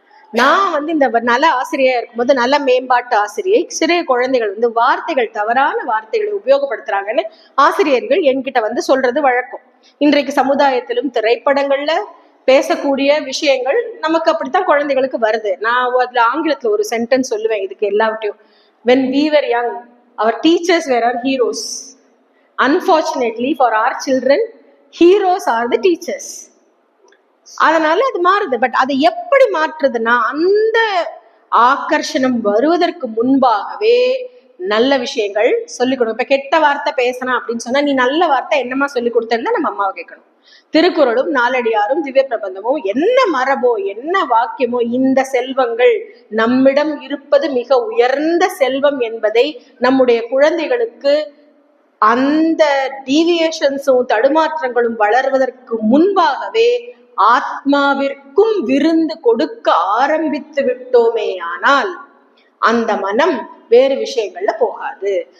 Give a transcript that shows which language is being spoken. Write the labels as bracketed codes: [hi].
[ta] நான் வந்து இந்த நல்ல ஆசிரியா இருக்கும்போது, நல்ல மேம்பாட்டு ஆசிரியை, சிறிய குழந்தைகள் வந்து வார்த்தைகள், தவறான வார்த்தைகளை உபயோகப்படுத்துறாங்கன்னு ஆசிரியர்கள் என்கிட்ட வந்து சொல்றது வழக்கம். இன்றைக்கு சமுதாயத்திலும் திரைப்படங்கள்ல பேசக்கூடிய விஷயங்கள் நமக்கு அப்படித்தான் குழந்தைகளுக்கு வருது. நான் அதுல ஆங்கிலத்துல ஒரு சென்டென்ஸ் சொல்லுவேன் இதுக்கு எல்லாவற்றையும். [en] when we were young, our teachers were our heroes. Unfortunately for our children, heroes are the teachers. [ta] அதனால அது மாறுது. பட் அதை எப்படி மாற்றுதுன்னா, அந்த ஆக்கர்ஷணம் வருவதற்கு முன்பாகவே நல்ல விஷயங்கள் சொல்லிக் கொடுக்கும். இப்ப கெட்ட வார்த்தை பேசணும் அப்படின்னு சொன்னா, நீ நல்ல வார்த்தை என்னமா சொல்லி கொடுத்தேன்னா நம்ம அம்மாவை கேட்கணும். திருக்குறளும் நாலடியாரும் திவ்ய பிரபந்தமும் என்ன மரபோ என்ன வாக்கியமோ, இந்த செல்வங்கள் நம்மிடம் இருப்பது மிக உயர்ந்த செல்வம் என்பதை நம்முடைய குழந்தைகளுக்கு அந்த டீவியேஷன்ஸும் தடுமாற்றங்களும் வளர்வதற்கு முன்பாகவே ஆத்மாவிற்கும் விருந்து கொடுக்க ஆரம்பித்து விட்டோமே ஆனால் அந்த மனம் வேறு விஷயங்கள்ல போகாது.